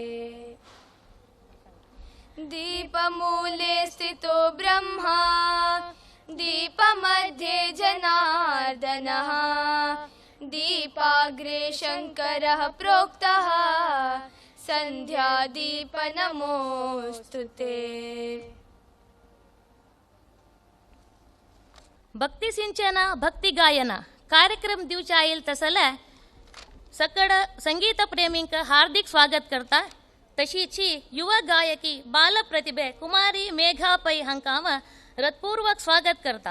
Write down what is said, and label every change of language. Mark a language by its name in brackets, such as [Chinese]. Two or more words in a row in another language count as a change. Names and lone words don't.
[Sanskrit] दीपमूले स्थितो ब्रह्मा दीपमध्ये जनार्दनः दीपाग्रे शङ्करः प्रोक्तः सन्ध्यादीपनमोऽस्तु ते। [Konkani] भक्ती सिंचन भक्ती गायन कार्यक्रम दिवच्या येईल तसले सकड संगीत प्रेमींक हार्दिक स्वागत करता। तशीची युवा गायकी बाल प्रतिभे कुमारी मेघा पै हंकाम हृत्पूर्वक स्वागत करता।